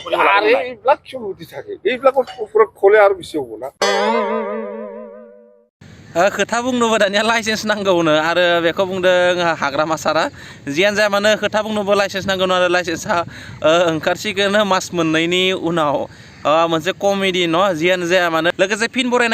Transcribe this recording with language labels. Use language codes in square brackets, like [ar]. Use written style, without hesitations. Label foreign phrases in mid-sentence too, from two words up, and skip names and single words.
[as] আরে এইবিলাক চুমুতি থাকে এইবিলাকৰ ওপৰত খোলে আৰু বেছি হ'ব না [brx] खोथा बुंनोबो दानिया लाइसेन्स नांगौनो आरो बेखौ बुंदों हाग्रामा सारा जियानो जाया मानो खोथा बुंनोबो लाइसेन्स नांगौनो आरो लाइसेन्सआ ओंखारसिगोन मास मोननैनि उनाव मोनसे कमेडि न जियानो जाया मानो लोगोसे फिन बरायनाय